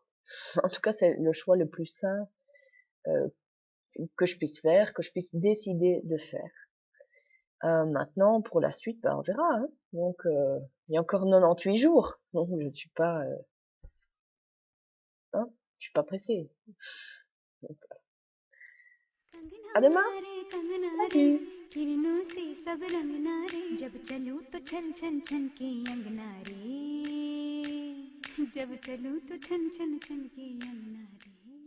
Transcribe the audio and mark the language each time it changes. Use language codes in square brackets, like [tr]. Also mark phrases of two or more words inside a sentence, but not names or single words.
[fr] En tout cas, c'est le choix le plus sain euh, que je puisse faire, que je puisse décider de faire. Maintenant, pour la suite, ben, on verra, hein. Donc, il y a encore 98 jours. Donc, je ne suis pas, hein, je suis pas pressée. Donc, à demain. [hi] कंगना रे कंगना रे [fr] Salut. [hi] किरणों से सब रंगना रे जब चलूं तो छन छन छन के अंगना रे जब चलूं तो छन छन छन के अंगना रे